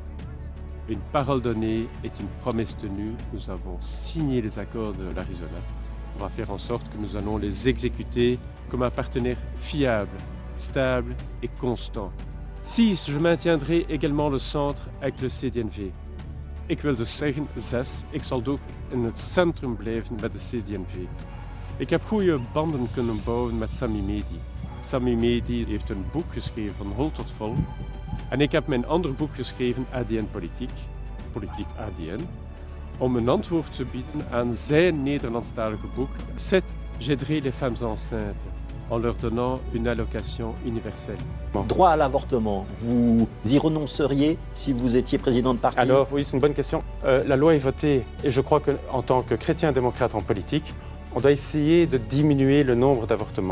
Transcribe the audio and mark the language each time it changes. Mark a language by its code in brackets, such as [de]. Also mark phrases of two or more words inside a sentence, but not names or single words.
[fr] Une parole donnée est une promesse tenue. Nous avons signé les accords de l'Arizona. On va faire en sorte que nous allons les exécuter comme un partenaire fiable, stable et constant. 6. Je maintiendrai également le centre avec le CDNV. [nl] Ik wil dus zeggen, 6. Ik zal ook in het centrum blijven met de CDNV. Ik heb goede banden kunnen bouwen met Sami Medi. Sami Medi heeft een boek geschreven van hol tot vol. En ik heb mijn ander boek geschreven, ADN Politiek, Politiek ADN, om een antwoord te bieden aan zijn Nederlandstalige boek 7. [fr] J'aiderai les femmes enceintes en leur donnant une allocation universelle. Droit à l'avortement, vous y renonceriez si vous étiez président de parti? Alors oui, c'est une bonne question. La loi est votée et je crois qu'en tant que chrétien démocrate en politique, on doit essayer de diminuer le nombre d'avortements.